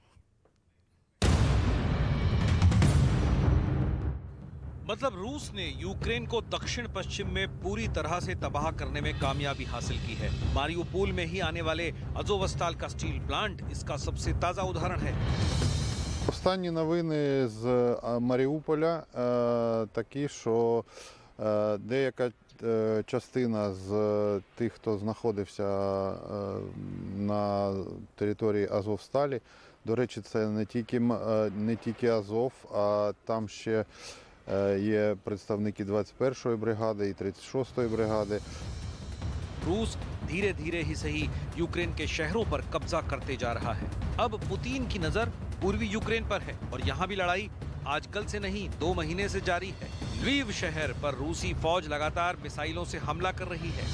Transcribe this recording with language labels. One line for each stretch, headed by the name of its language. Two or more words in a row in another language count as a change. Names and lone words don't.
Hindi: मतलब रूस ने यूक्रेन को दक्षिण पश्चिम में पूरी तरह से तबाह करने में कामयाबी हासिल की है। मारिउपोल में ही आने वाले अज़ोवस्ताल का स्टील प्लांट इसका सबसे ताजा उदाहरण है।
Ukrainian: Останні новини з Маріуполя такі, що деяка частина з тих, хто знаходився на території Азовсталі, до речі, це не тільки Азов, а там ще є представники 21-ї бригади і 36-ї бригади.
Hindi: रूस धीरे धीरे ही सही यूक्रेन के शहरों पर कब्जा करते जा रहा है। अब पुतिन की नजर पूर्वी यूक्रेन पर है और यहाँ भी लड़ाई आजकल से नहीं 2 महीने से जारी है। ल्वीव शहर पर रूसी फौज लगातार मिसाइलों से हमला कर रही है।